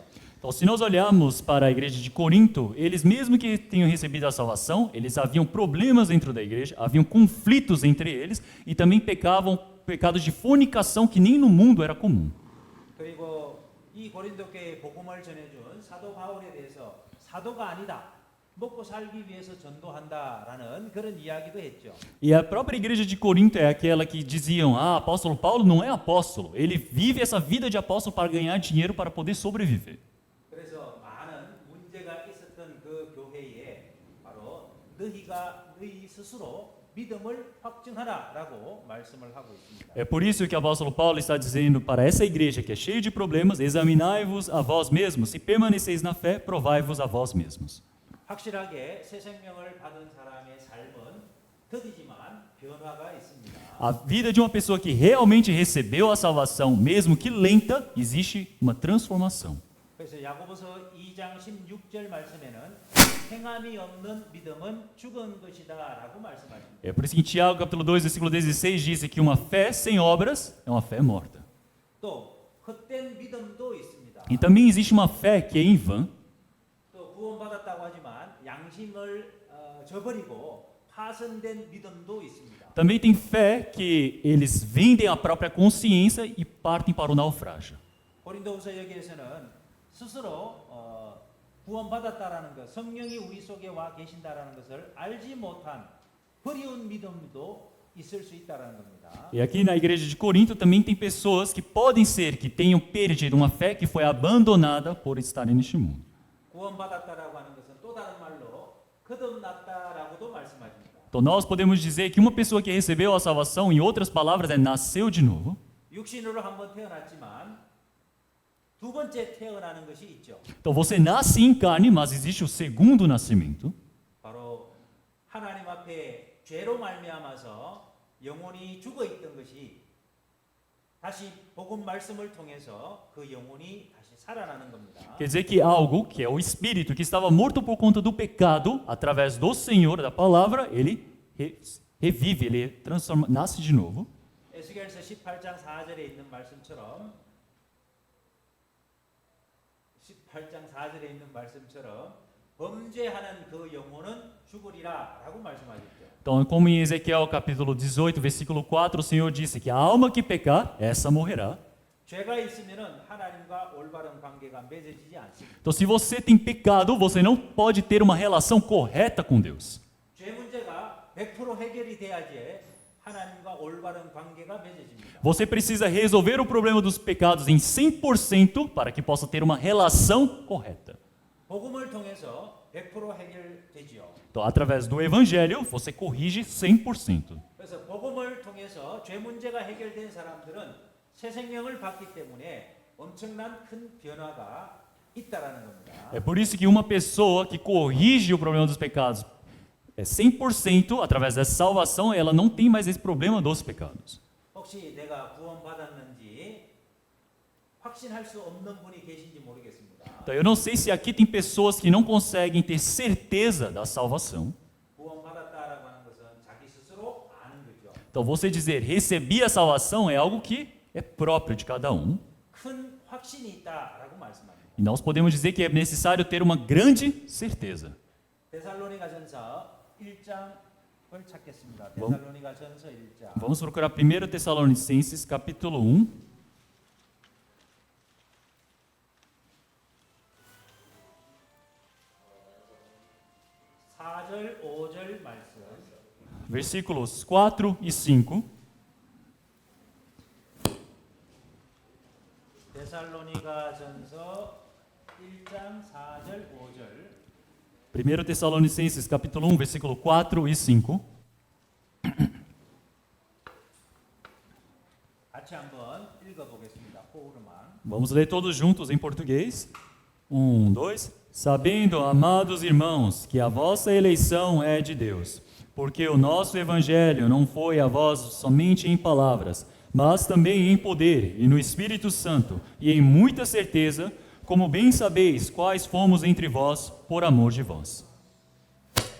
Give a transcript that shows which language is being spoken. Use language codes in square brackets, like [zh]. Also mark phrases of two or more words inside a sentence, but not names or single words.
[pt] Então, se nós olharmos para a igreja de Corinto, eles mesmo que tenham recebido a salvação, eles haviam problemas dentro da igreja, haviam conflitos entre eles e também pecavam pecados de fornicação que nem no mundo era comum. [ko] 그리고 이 고린도교에 복음을 전해준 사도 바울에 대해서 사도가 아니다. 먹고 살기 위해서 전도한다라는 그런 이야기도 했죠. [pt] E a própria igreja de Corinto é aquela que diziam: apóstolo Paulo não é apóstolo, ele vive essa vida de apóstolo para ganhar dinheiro para poder sobreviver. [ko] 그래서 많은 문제가 있었던 그 교회에 바로 너희 스스로 믿음을 확증하라라고 말씀을 하고 있습니다. [pt] É por isso que o apóstolo Paulo está dizendo para essa igreja que é cheia de problemas: examinai-vos a vós mesmos, se permaneceis na fé, provai-vos a vós mesmos. [ko] 확실하게 새 생명을 받은 사람의 삶은 더디지만 변화가 있습니다. [pt] A vida de uma pessoa que realmente recebeu a salvação, mesmo que lenta, existe uma transformação. [ko] 그래서 야고보서 2장 16절 말씀에는 행함이 없는 믿음은 죽은 것이다라고 말씀하십니다. [pt] É por isso que em Tiago, capítulo 2, versículo 16, diz que uma fé sem obras é uma fé morta. [ko] 또 헛된 믿음도 있습니다. [pt] E também existe uma fé que é em vão. [ko] 또 구원받았다고 하지만 양심을 저버리고 파선된 믿음도 있습니다. [pt] Também tem fé que eles vendem a própria consciência e partem para o naufrágio. [ko] 고린도후서 여기에서는 스스로 구원받았다라는 것, 성령이 우리 속에 와 계신다라는 것을 알지 못한 버리운 믿음도 있을 수 있다라는 겁니다. [pt] E aqui na igreja de Corinto também tem pessoas que podem ser que tenham perdido uma fé que foi abandonada por estarem neste mundo. [ko] 구원받았다라고 하는 것은 또 다른 말로 거듭났다라고도 말씀하십니다. [pt] Então nós podemos dizer que uma pessoa que recebeu a salvação, em outras palavras, nasceu de novo. [ko] 육신으로 한번 태어났지만 두 번째 태어나는 것이 있죠. [pt] Então você nasce em carne, mas existe o segundo nascimento. [ko] 바로 하나님 앞에 죄로 말미암아서 영혼이 죽어 있던 것이 다시 복음 말씀을 통해서 그 영혼이 다시 살아나는 겁니다. [pt] Quer dizer que algo, que é o espírito, que estava morto por conta do pecado, através do Senhor, da palavra, ele revive, ele transforma, nasce de novo. [ko] 에스겔서 18장 4절에 있는 말씀처럼 18장 4절에 있는 말씀처럼 범죄하는 그 영혼은 죽으리라라고 말씀하셨죠. [pt] Então, como em Ezequiel capítulo 18, versículo 4, o Senhor disse que a alma que pecar, essa morrerá. [ko] 죄가 있으면은 하나님과 올바른 관계가 맺어지지 않습니다. [pt] Então, se você tem pecado, você não pode ter uma relação correta com Deus. [ko] 죄 문제가 100% 해결이 돼야지 하나님과 올바른 관계가 맺어집니다. [pt] Você precisa resolver o problema dos pecados em 100% para que possa ter uma relação correta. [ko] 복음을 통해서 100% 해결되지요. [pt] Então, através do Evangelho, você corrige 100%. [ko] 그래서 복음을 통해서 죄 문제가 해결된 사람들은 새 생명을 받기 때문에 엄청난 큰 변화가 있다라는 겁니다. [pt] É por isso que uma pessoa que corrige o problema dos pecados 100%, através dessa salvação, ela não tem mais esse problema dos pecados. [ko] 혹시 내가 구원받았는지 확신할 수 없는 분이 계신지 모르겠습니다. [pt] Então, eu não sei se aqui tem pessoas que não conseguem ter certeza da salvação. [ko] 구원받았다라고 하는 것은 자기 스스로 아는 거죠. [pt] Então, você dizer recebi a salvação é algo que é próprio de cada um. [ko] 큰 확신이 있다라고 말씀합니다. [pt] E nós podemos dizer que é necessário ter uma grande certeza. [ko] 데살로니가전서 1장을 찾겠습니다. [pt] Vamos. [ko] 데살로니가전서 1장. [pt] Vamos procurar 1 Tessalonicenses, capítulo 1. [ko] (4절) (5절) 말씀. [pt] Versículos 4 e 5. [ko] 데살로니가전서 1장 4절 5절. [pt] 1 Tessalonicenses, capítulo 1, versículo 4 e 5. [ko] 같이 한번 읽어보겠습니다. 호흡으로만. [pt] Vamos ler todos juntos em português. 1, 2. Sabendo, amados irmãos, que a vossa eleição é de Deus, porque o nosso evangelho não foi a vós somente em palavras, mas também em poder e no Espírito Santo, e em muita certeza, como bem sabeis quais fomos entre vós por amor de vós.